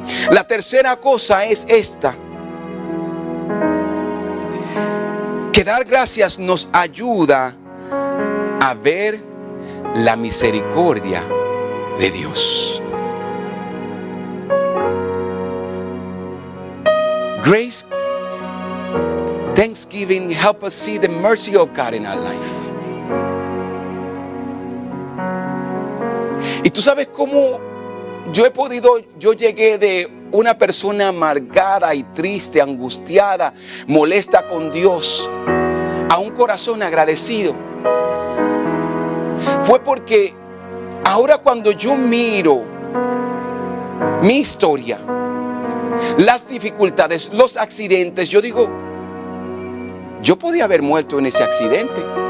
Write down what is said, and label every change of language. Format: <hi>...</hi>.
<es>La tercera cosa es esta: que dar gracias nos ayuda a ver la misericordia de Dios.</es> <en>Grace, Thanksgiving help us see the mercy of God in our life.</en> <es>Y tú sabes cómo yo llegué de una persona amargada y triste, angustiada, molesta con Dios, a un corazón agradecido. Fue porque ahora cuando yo miro mi historia, las dificultades, los accidentes, yo digo, yo podía haber muerto en ese accidente.</es>